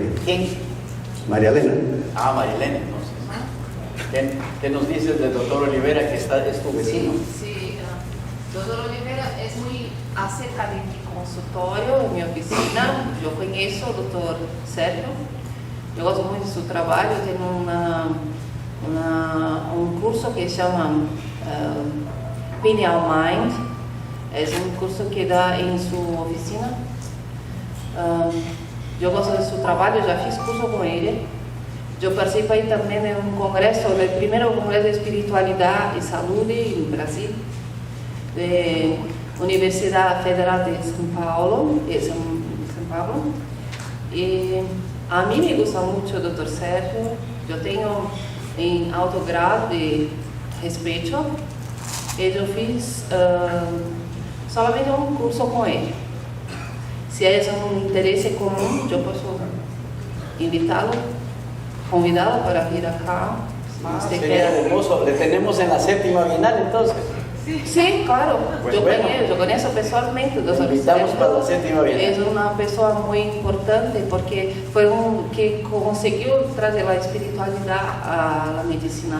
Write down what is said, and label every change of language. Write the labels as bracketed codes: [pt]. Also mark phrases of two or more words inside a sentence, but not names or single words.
[es] ¿Quién? María Elena. Ah, María Elena, entonces. ¿Qué nos dices del doctor Oliveira, que es tu vecino? Sí, doctor Oliveira es muy acerca de mi consultorio, en mi oficina. Yo conozco al doctor Sergio. [pt] Yo gosto muito de su trabalho. [es] Tiene un curso que se llama Pineal Mind. Es un curso que da en su oficina. [pt] Yo gosto de su trabalho, já fiz curso com ele. Eu participei também de um congresso, do primeiro congresso de espiritualidade e saúde em Brasil, da Universidade Federal de São Paulo. E a mim [es] me gusta [pt] muito o Dr. Sérgio. Eu tenho em alto grado de respeito. E eu fiz solamente um curso com ele. Se é um interesse comum, eu posso invitá-lo, convidá-lo para vir acá. [es] Sería hermoso. Le tenemos en la 7ª Bienal, entonces. Sí, claro. Pues yo bueno, conozco personalmente. Lo invitamos para la 7ª Bienal. Es una persona muy importante porque fue un que consiguió traer la espiritualidad a la medicina.